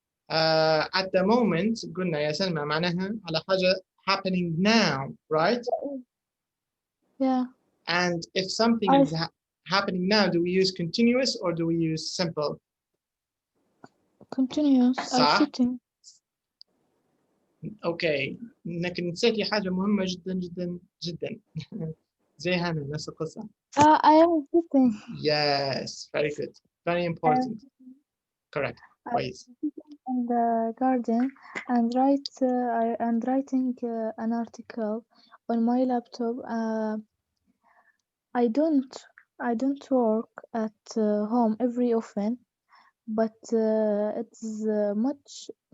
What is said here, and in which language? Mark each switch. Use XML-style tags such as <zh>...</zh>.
<en>At the moment</en> <ar>قلنا يا سلمى معناها على حاجة</ar> <en>happening now, right? Yeah. And if something is happening now, do we use continuous or do we use simple? Continuous. I'm</en> <ar>صح؟</ar> <en>sitting.</en> <ar>اوكي انك نسيتي حاجه مهمه جدا جدا جدا زي هنا نفس القصه.</ar> <en>I am sitting. Yes, very good, very important. Correct.</en> <ar>كويس.</ar> <en>In the garden and writing an article on my laptop. I don't work at home every often, but it's much.</en>